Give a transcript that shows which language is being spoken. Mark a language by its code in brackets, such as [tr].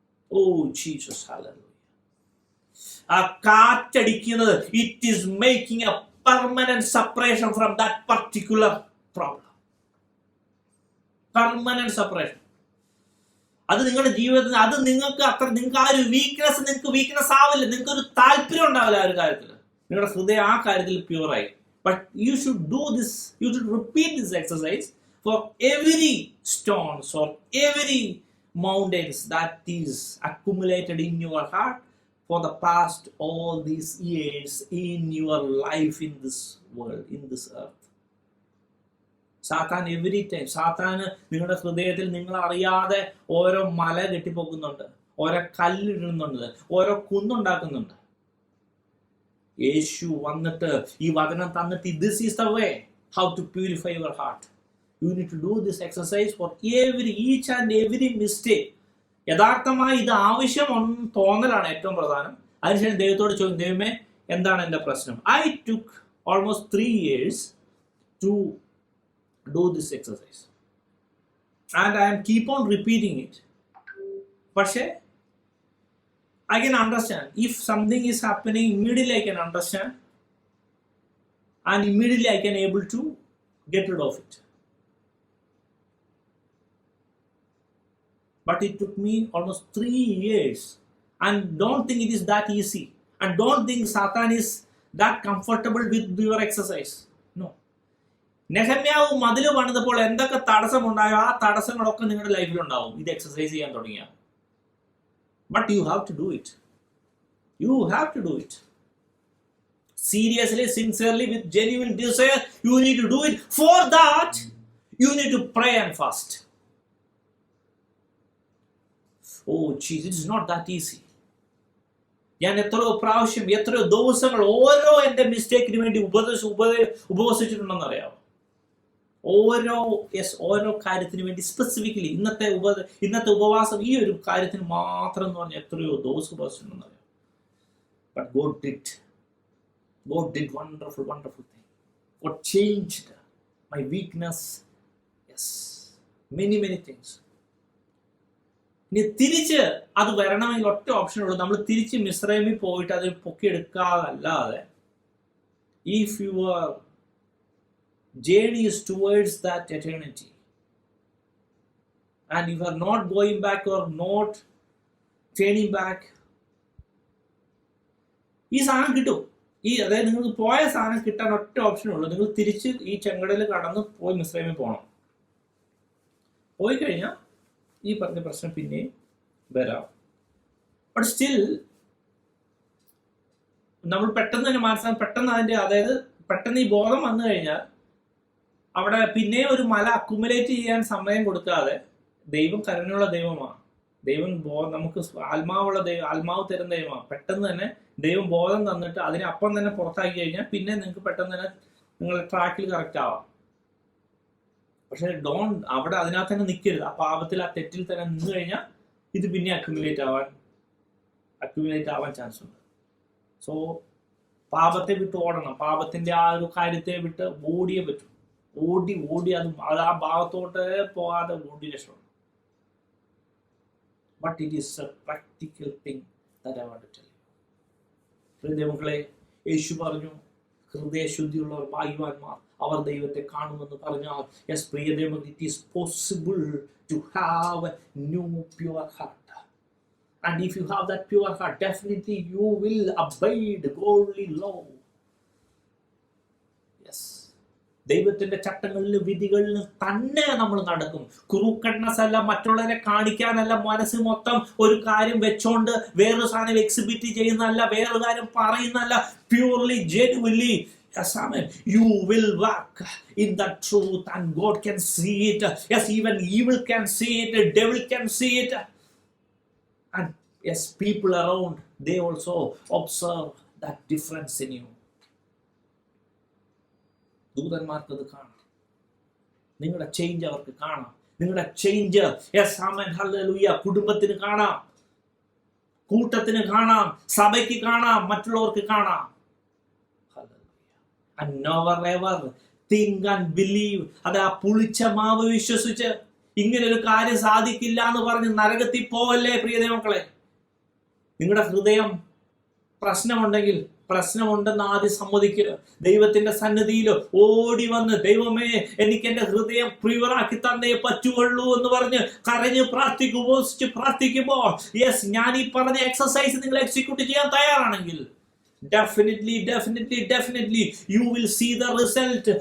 [en] Oh Jesus, hallelujah. [ml] ആ കാറ്റടിക്കുന്നത്, [en] It is making a permanent separation from that particular problem. [ml] Permanent separation. അത് നിങ്ങളുടെ ജീവിതത്തിൽ, അത് നിങ്ങൾക്ക് ആ ഒരു നിങ്ങൾക്ക് വീക്ക്നെസ് ആവില്ല, നിങ്ങൾക്ക് ഒരു താല്പര്യം ഉണ്ടാവില്ല ആ ഒരു കാര്യത്തിൽ. നിങ്ങളുടെ ഹൃദയം ആ കാര്യത്തിൽ പ്യൂറായി. [en] But you should do this, you should repeat this exercise for every stones or every mountains that is accumulated in your heart for the past all these years in your life in this world, in this earth. [ml] സാത്താൻ every time, സാത്താന് നിങ്ങളുടെ ഹൃദയത്തിൽ നിങ്ങൾ അറിയാതെ ഓരോ മല കെട്ടിപ്പോക്കുന്നുണ്ട്, ഓരോ കല്ലിടുന്നുണ്ട്, ഓരോ കുന്നുണ്ടാക്കുന്നുണ്ട്. യേശു വന്നിട്ട് ഈ വചനം തന്നിട്ട്, [en] This is the way how to purify your heart. You need to do this exercise for each and every mistake. [ml] യഥാർത്ഥമായി ഇത് ആവശ്യം തോന്നലാണ് ഏറ്റവും പ്രധാനം. അതിനുശേഷം ദൈവത്തോട് ചോദിക്കും, ദൈവമേ എന്താണ് എൻ്റെ പ്രശ്നം? [en] I took almost 3 years to do this exercise and I keep on repeating it. പക്ഷേ I can understand. If something is happening, immediately I can understand, and immediately I can able to get rid of it. But it took me almost 3 years, and don't think it is that easy, and don't think Satan is that comfortable with your exercise. No. [ml] നെഹമ്യാവ് മതിൽ പണിതപ്പോൾ എന്തൊക്കെ തടസ്സമുണ്ടായോ ആ തടസ്സങ്ങളൊക്കെ നിങ്ങളുടെ ലൈഫിൽ ഉണ്ടാവും ഇത് exercise ചെയ്യാൻ തുടങ്ങിയാൽ. [en] But you have to do it. You have to do it. Seriously, sincerely, with genuine desire, you need to do it. For that, you need to pray and fast. Oh, Jesus, it is not that easy. [ml] ഞാൻ എത്രയോ പ്രാവശ്യം, എത്രയോ ദിവസങ്ങൾ ഓരോ എൻ്റെ മിസ്റ്റേക്കിന് വേണ്ടി ഉപവസിച്ചിട്ടുണ്ടെന്ന് അറിയാമോ? ഓരോ കാര്യത്തിന് വേണ്ടി സ്പെസിഫിക്കലി ഇന്നത്തെ ഉപവാസം ഈ ഒരു കാര്യത്തിന് മാത്രം എന്ന് പറഞ്ഞാൽ എത്രയോ ദിവസം ഉപവസിച്ചിട്ടുണ്ടെന്ന് അറിയാം. [en] But God did wonderful thing. God changed my weakness. Yes, many things. [ml] ഇനി തിരിച്ച് അത് വരണമെങ്കിൽ ഒറ്റ ഓപ്ഷൻ ഉള്ളൂ. നമ്മൾ തിരിച്ച് മിസ്രൈമിൽ പോയിട്ട് അത് പൊക്കിയെടുക്കാതല്ലാതെ, [en] if your journey is towards that eternity and you are not going back or not turning back, [ml] ഈ സാധനം കിട്ടും. അതായത് നിങ്ങൾക്ക് പോയ സാധനം കിട്ടാൻ ഒറ്റ ഓപ്ഷനേ ഉള്ളൂ. നിങ്ങൾ തിരിച്ച് ഈ ചെങ്കടൽ കടന്ന് പോയി മിസ്രൈമിൽ പോകണം. പോയി കഴിഞ്ഞാൽ ഈ പറഞ്ഞ പ്രശ്നം പിന്നെയും വരാം. [en] but still [ml] നമ്മൾ പെട്ടെന്ന് തന്നെ മനസ്സിലാക്കും, പെട്ടെന്ന് അതിൻ്റെ, അതായത് പെട്ടെന്ന് ഈ ബോധം വന്നു കഴിഞ്ഞാൽ അവിടെ പിന്നെയും ഒരു മല അക്കുമുലേറ്റ് ചെയ്യാൻ സമയം കൊടുക്കാതെ, ദൈവം കരുണയുള്ള ദൈവമാണ്. ദൈവം നമുക്ക് ആത്മാവ് തരുന്ന ദൈവമാണ്. പെട്ടെന്ന് തന്നെ ദൈവം ബോധം തന്നിട്ട് അതിനെ അപ്പം തന്നെ പുറത്താക്കി കഴിഞ്ഞാൽ പിന്നെ നിങ്ങൾക്ക് പെട്ടെന്ന് തന്നെ നിങ്ങളുടെ ട്രാക്കിൽ കറക്റ്റ് ആവാം. പക്ഷെ അവിടെ അതിനകത്ത് തന്നെ നിൽക്കരുത്. ആ പാപത്തിൽ, ആ തെറ്റിൽ തന്നെ നിന്ന് കഴിഞ്ഞാൽ ഇത് പിന്നെ അക്യുമുലേറ്റ് ആവാൻ ചാൻസ് ഉണ്ട്. സോ പാപത്തെ വിട്ട് ഓടണം. പാപത്തിന്റെ ആ ഒരു കാര്യത്തെ വിട്ട് ഓടിയേ പറ്റും. ഓടി അത് ആ ഭാഗത്തോട്ട് പോകാതെ ഓടി രക്ഷപ്പെടും. [en] But it is a practical thing that I want to tell you. [ml] പ്രിയമക്കളെ, യേശു പറഞ്ഞു, ഹൃദയശുദ്ധിയുള്ളവർ ഭാഗ്യവാന്മാർ, അവർ ദൈവത്തെ കാണുമെന്ന് പറഞ്ഞാൽ, yes പ്രിയമക്കളെ, [en] it is possible to have a new pure heart. And if you have that pure heart, definitely you will abide godly law. Yes. [ml] ദൈവത്തിന്റെ ചട്ടങ്ങളിലും വിധികളിലും തന്നെ നമ്മൾ നടക്കും. Crookedness അല്ല, മറ്റുള്ളവരെ കാണിക്കാനല്ല, മനസ്സ് മൊത്തം ഒരു കാര്യം വെച്ചോണ്ട് വേറൊരു സാധനം എക്സിബിറ്റ് ചെയ്യുന്നതല്ല, വേറൊരു കാര്യം പറയുന്നതല്ല. [en] Purely genuinely, yes, amen, you will walk in that truth and God can see it. Yes, even evil can see it, the devil can see it, and yes, people around, they also observe that difference in you. [ml] ദൂതന്മാർക്കത് കാണാം, നിങ്ങളുടെ change അവർക്ക് കാണാം, നിങ്ങളുടെ change yes amen hallelujah കുടുംബത്തിന് കാണാം, കൂട്ടത്തിന് കാണാം, സഭയ്ക്ക് കാണാം, മറ്റുള്ളവർക്ക് കാണാം. [en] And never ever think and believe. [ml] അത് ആ പുളിച്ച മാവ് വിശ്വസിച്ച് ഇങ്ങനെ ഒരു കാര്യം സാധിക്കില്ല എന്ന് പറഞ്ഞ് നരകത്തിൽ പോവല്ലേ പ്രിയ മക്കളെ. നിങ്ങളുടെ ഹൃദയം പ്രശ്നമുണ്ടെങ്കിൽ പ്രശ്നമുണ്ടെന്ന് ആദ്യം സമ്മതിക്കുക. ദൈവത്തിന്റെ സന്നിധിയിൽ ഓടി വന്ന് ദൈവമേ എനിക്ക് എന്റെ ഹൃദയം പ്യുവറാക്കി തന്നേ പറ്റുള്ളൂ എന്ന് പറഞ്ഞ് കരഞ്ഞ് ഉപവസിച്ച് പ്രാർത്ഥിക്കുമ്പോൾ യെസ് ഞാൻ ഈ പറഞ്ഞ എക്സസൈസ് നിങ്ങൾ എക്സിക്യൂട്ട് ചെയ്യാൻ തയ്യാറാണെങ്കിൽ [en] definitely you will see the result.